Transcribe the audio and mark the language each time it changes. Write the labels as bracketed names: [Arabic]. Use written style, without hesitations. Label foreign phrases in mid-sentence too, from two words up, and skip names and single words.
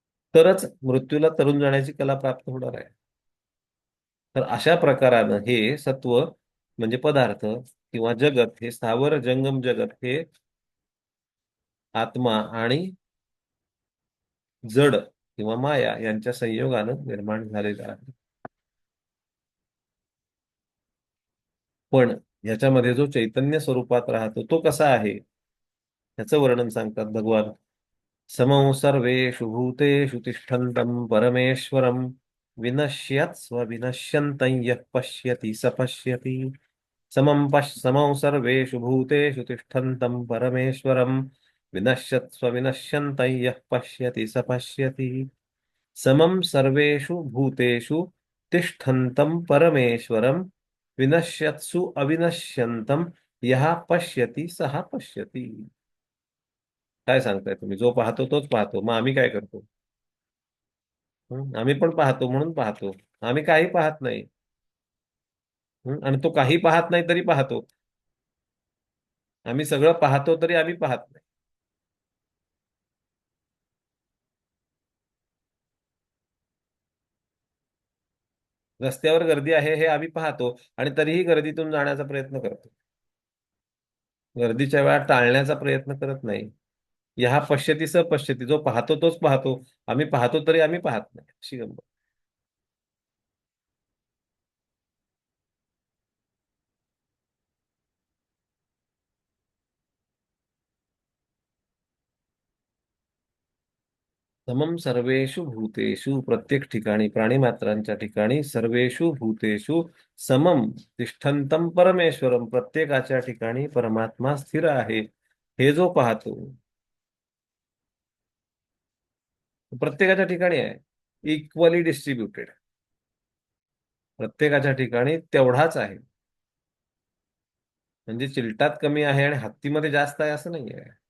[Marathi] तरच मृत्यूला तरून जाण्याची कला प्राप्त होणार आहे. तर अशा प्रकारानं हे सत्व म्हणजे पदार्थ किंवा जगत हे स्थावर जंगम जगत हे आत्मा आणि जड किंवा माया यांच्या संयोगानं निर्माण झालेलं आहे. पण याच्यामध्ये जो चैतन्य स्वरूपात राहतो तो कसा आहे याचं वर्णन सांगतात भगवान. [Sanskrit] समं सर्वेषु भूतेषु तिष्ठन्तं परमेश्वरं विनश्यत् स्वविनश्यन्तं यः पश्यति स पश्यति. समं सर्वेषु भूतेषु तिष्ठन्तं परमेश्वरं विनश्यत् स्वविनश्यन्तं यः पश्यति स पश्यति. समं सर्वेषु भूतेषु तिष्ठन्तं परमेश्वरं विनश्यत्सु अविनश्यन्तं यः पश्यति सः पश्यति. [Marathi] काय सांगताय तुम्ही? जो पाहतो तोच पाहतो, मग आम्ही काय करतो? आम्ही पण पाहतो म्हणून पाहतो. आम्ही काही पाहत नाही. आणि तो काही पाहत नाही तरी पाहतो. आम्ही सगळं पाहतो तरी आम्ही पाहत नाही. रस्त्यावर गर्दी आहे हे आम्ही पाहतो आणि तरीही गर्दीतून जाण्याचा प्रयत्न करतो. गर्दीच्या वेळा टाळण्याचा प्रयत्न करत नाही. [Sanskrit] ह्या पश्यती स पश्यती, [Marathi] जो पाहतो तोच पाहतो. आम्ही पाहतो तरी आम्ही पाहत नाही, अशी गंमत. [Sanskrit] समम सर्वेषु भूतेषु, [Marathi] प्रत्येक ठिकाणी प्राणीमात्रांच्या ठिकाणी [Sanskrit] सर्वेषु भूतेषु समम तिष्ठन्तं परमेश्वरम, [Marathi] प्रत्येकाच्या ठिकाणी परमात्मा स्थिर आहे हे जो पाहतो. प्रत्येकाच्या ठिकाणी आहे, [English] equally distributed. [Marathi] प्रत्येकाच्या ठिकाणी तेवढाच आहे. म्हणजे चिलटात कमी आहे आणि हत्तीमध्ये जास्त आहे असं नाही आहे.